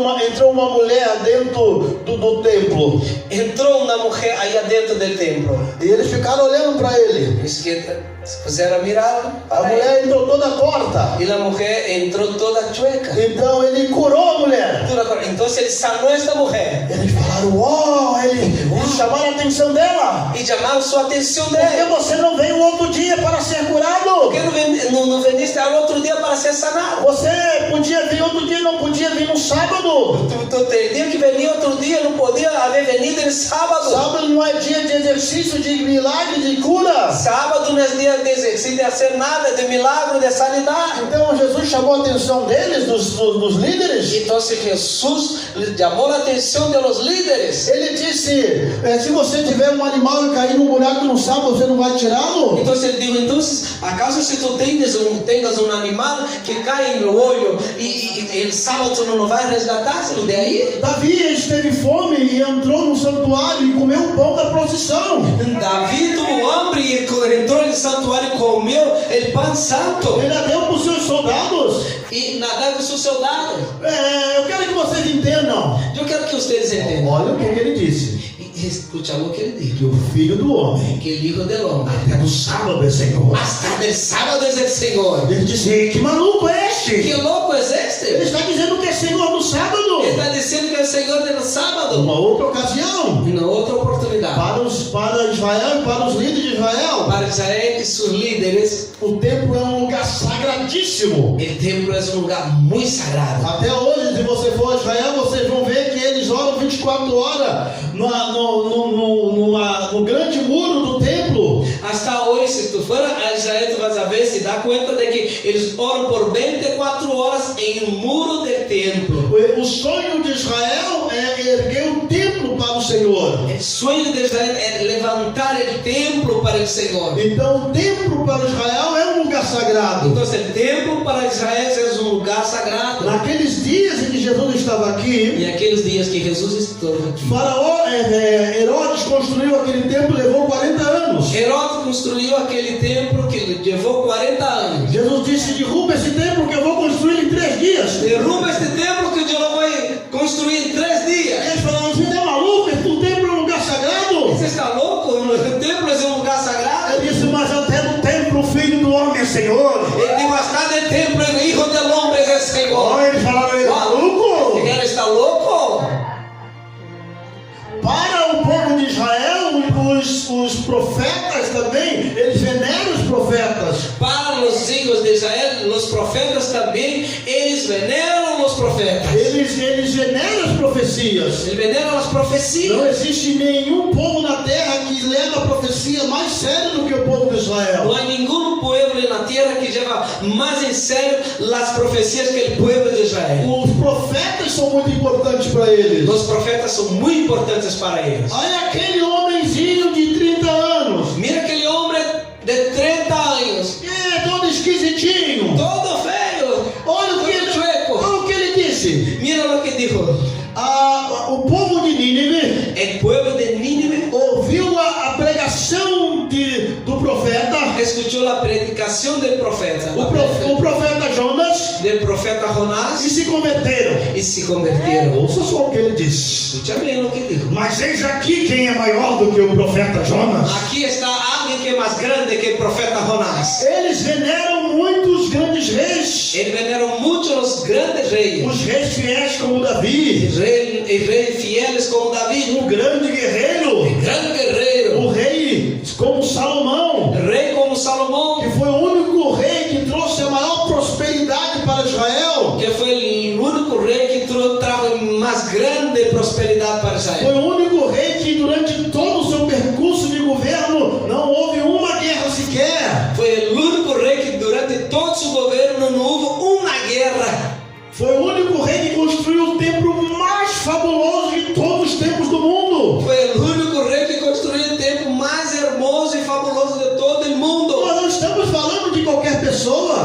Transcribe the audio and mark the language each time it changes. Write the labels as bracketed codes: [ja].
[pt] entrou uma mulher dentro do templo [es] entró una mujer allá dentro del templo. [pt] e eles ficaram olhando para ele. [es] Es que se pusieron a mirar [pt] A [es] para él. [pt] mulher entrou toda torta. [es] Y la mujer entró toda chueca. [pt] Então ele curou a mulher. [es] Entonces él sanó a esta mujer [pt] Eles falaram, uau, eles chamaram a atenção dela. [es] y llamaron su atención de [pt] Por que [es] él. [pt] você não veio outro dia para ser curado? [es] ¿Por qué no veniste al otro día para ser sanado? [pt] Você podia vir outro dia, não podia vir no sábado. [es] Tú tenías que venir otro día, no podía haber venido el sábado. [pt] Sábado não é dia de exercício, de milagre, de cura. [es] Sábado no es día de exercicio, de hacer nada, de milagro, de sanidad. [pt] Então Jesus chamou a atenção deles, dos líderes. [es] Entonces Jesús llamó la atención de los líderes. [pt] Ele disse, se você tiver um animal e cair num buraco no sábado, você não vai tirá-lo? [es] Entonces él dijo, ¿acaso si tú tengas un animal que cae en el hoyo y el sábado tú no lo vas a resgatárselo de ahí? [pt] Davi teve fome e entrou no santuário e comeu o pão da procissão. [es] David tuvo hambre y entró en el santuario y comió el pan santo [pt] Ele deu para os seus soldados. [es] y nadaba con sus soldados. [pt] Eu quero que vocês entendam. [es] Yo quiero que ustedes entiendan. [pt] Olha o que ele disse. [es] escucha lo que ele dijo, [pt] que o Filho do Homem, [es] que el Hijo del Hombre, [pt] até no sábado é Senhor. [es] hasta del sábado es el Señor. [pt] Ele disse, "Ei, que maluco é este? [es] ¿Qué loco es [pt] Ele [es] este? [pt] está dizendo que é Senhor no sábado." [es] Está diciendo que es el Señor del sábado. [pt] Uma outra ocasião, [es] Una otra oportunidad [pt] para Israel e para os líderes de Israel, [es] para Israel y sus líderes. [pt] o templo é um lugar sagradíssimo. [es] El templo es un lugar muy sagrado. [pt] Até hoje, se você for a Israel, vocês vão ver que eles oram 24 horas no grande muro do templo. [es] Hasta hoy, si tú fueras a Israel, tú vas a ver, se da cuenta de que ellos oran por 24 horas en el muro del templo. [pt] O sonho de Israel é erguer o templo para o Senhor. [es] El sueño de Israel es levantar el templo para el Señor. [pt] Então, o templo para Israel é um lugar sagrado. [es] Entonces el templo para Israel es un lugar sagrado. [pt] Naqueles dias em que Jesus estava aqui, [es] Y aquellos días que Jesús estuvo aquí, [pt] Faraó, Herodes construiu aquele templo, levou 40 anos. [es] Herodes construyó aquel templo que le llevó 40 años. [pt] Jesus disse, derruba esse templo que eu vou construir em 3 dias. [es] Derruba este templo que yo lo voy a construir en 3 días. [pt] Eles falaram, você é maluco? O templo é um lugar sagrado. [es] ¿Você está loco? El templo es un lugar sagrado. [pt] Ele disse, mas até no templo o Filho do Homem é Senhor. [es] Él dijo, hasta del templo el Hijo del Hombre es el Señor. [pt] Olha, eles falaram, ele é maluco? [es] ¿Él está loco? [pt] Para o povo de Israel, os profetas também, eles veneram os profetas. [es] Para los hijos de Israel, los profetas también, ellos veneran los profetas. [pt] Eles veneram as profecias. [es] Él venera las profecías. [pt] Não existe nenhum povo na terra que leva a profecia mais sério do que o povo de Israel. [es] No hay ningún pueblo en la tierra que lleva más en serio las profecías que el pueblo de Israel. [pt] Os profetas são muito importantes para eles. [es] Los profetas son muy importantes para ellos. [pt] Olha aquele homenzinho de 30 anos. [es] Mira aquele hombre de 30 años, [pt] Todo esquisitinho. [es] todo feo, [pt] Olha o que [es] todo chueco. [pt] olha o que ele disse. [es] Mira lo que dijo. [pt] O povo de Nínive [es] El pueblo de Nínive [pt] ouviu a pregação do profeta. [es] escuchó la predicación del profeta, [pt] O profeta Jonas [es] del profeta [pt] e [es] Jonás, [pt] se converteram. [es] y se convirtieron. [pt] Ouça só o que ele disse. [es] Escucha bien lo que dijo. [pt] Mas eis aqui quem é maior do que o profeta Jonas. [es] Aquí está alguien que es más grande que el profeta Jonás. [pt] Eles veneram muitos grandes reis. [es] Él veneró mucho los grandes reyes, [pt] Os reis fiéis como Davi. [es] reyes fieles como David, [pt] O grande guerreiro. [es] el gran guerrero, [pt] O rei como Salomão. [es] el rey como Salomón, [pt] Que foi o único rei que trouxe a maior prosperidade para Israel. [es] que fue el único rey que trajo más grande prosperidad para [pt] Foi [es] Israel. [pt] o único rei que durante todo o seu percurso de governo não houve uma guerra sequer. [es] Fue el único rey que durante todo su gobierno no hubo una guerra. [pt] Foi o único rei que construiu o templo mais fabuloso de todos os tempos do mundo. [es] Fue el único rey que construyó el templo más hermoso y fabuloso de todo el mundo. [pt] Nós não estamos falando de qualquer pessoa.